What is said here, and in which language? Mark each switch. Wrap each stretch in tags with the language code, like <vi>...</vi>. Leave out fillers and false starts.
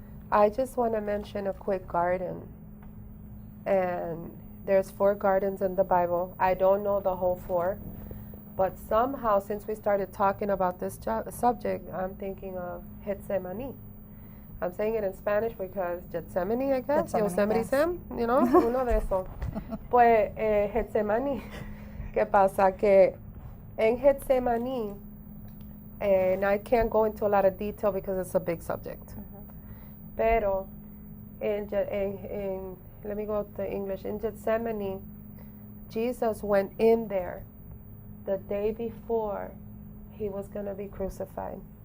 <en>I just want to mention a quick garden. And there's 4 gardens in the Bible. I don't know the whole 4. But somehow, since we started talking about this subject, I'm thinking of Gethsemane. I'm saying it in Spanish because Gethsemane, I guess.</en> <es>Yosemite Sam,</es> <en>you know,</en> <es>uno de esos. Pues, Gethsemane, ¿qué pasa? Que en</es> <en>Gethsemane, and I can't go into a lot of detail because it's a big subject. Pero, let me go to English. In Gethsemane, Jesus went in there the day before he was going to be crucified.</en>